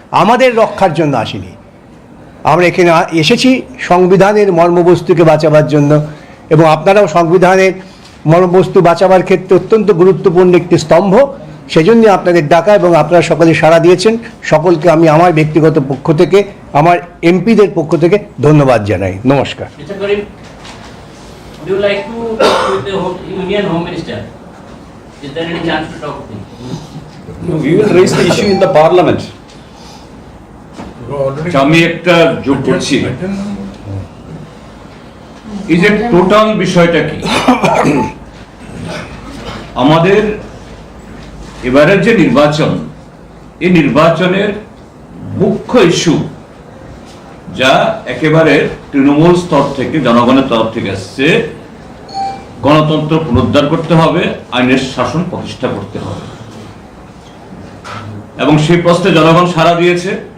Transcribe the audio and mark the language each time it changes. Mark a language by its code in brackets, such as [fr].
[bn] আমাদের রক্ষার জন্য আসিনি, আমরা এখানে এসেছি সংবিধানের মর্মবস্তুকে বাঁচাবার জন্য, এবং আপনারাও সংবিধানের মর্মবস্তু বাঁচাবার ক্ষেত্রে অত্যন্ত গুরুত্বপূর্ণ একটি স্তম্ভ। সেজন্য আপনাদের ডাকা, এবং আপনারা সকলে সাড়া দিয়েছেন। সকলকে আমি আমার ব্যক্তিগত পক্ষ থেকে, আমার এমপিদের পক্ষ থেকে ধন্যবাদ জানাই। নমস্কার। [en] Would you like to talk with the Union Home Minister? Is there any chance to talk with him? No, we will raise the issue in the parliament. [bn] আমি একটা যোগ করছি, এই যে টোটাল বিষয়টা কি, আমাদের এবারের যে নির্বাচন, এই নির্বাচনের মুখ্য ইস্যু যা একেবারে তৃণমূল স্তর থেকে, জনগণের তরফ থেকে আসছে, গণতন্ত্র পুনরুদ্ধার করতে হবে, আইনের শাসন প্রতিষ্ঠা করতে হবে, এবং সেই প্রশ্নে জনগণ সাড়া দিয়েছে।